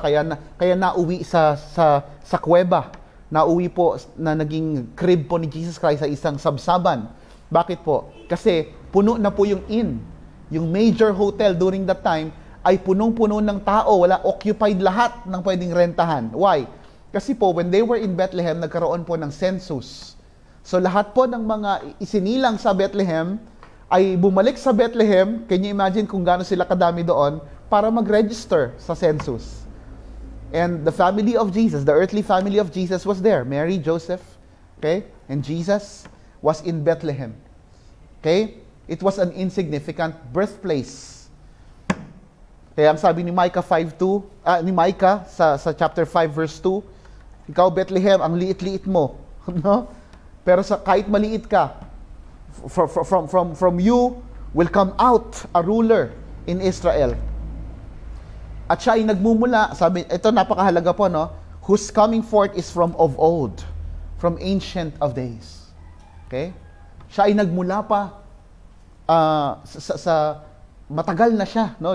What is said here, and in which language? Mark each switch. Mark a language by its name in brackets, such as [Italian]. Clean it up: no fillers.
[Filipino] Kaya nauwi sa kuweba. Nauwi po na naging crib po ni Jesus Christ sa isang sabsaban. Bakit po? Kasi puno na po yung inn. Yung major hotel [English] during that time [Filipino] ay punong-puno ng tao, wala, occupied lahat ng pwedeng rentahan. Why? Kasi po, [English] when they were in Bethlehem, [Filipino] nagkaroon po ng census. So, lahat po ng mga isinilang sa Bethlehem ay bumalik sa Bethlehem. [English] Can you imagine [Filipino] kung gaano sila kadami doon para mag-register sa census? [English] And the family of Jesus, the earthly family of Jesus was there. Mary, Joseph, okay? And Jesus was in Bethlehem. Okay? It was an insignificant birthplace. [Filipino] Kaya ang sabi ni Micah 5:2, ni Micah sa chapter 5 verse 2, ikaw Bethlehem, ang liit-liit mo, no? Pero kahit maliit ka, [English] from you will come out a ruler in Israel. [Filipino] At siya ay nagmumula, sabi, ito napakahalaga po, no? [English] Whose coming forth is from of old, from ancient of days. Okay? [Filipino] Siya ay nagmula pa sa matagal na siya, no?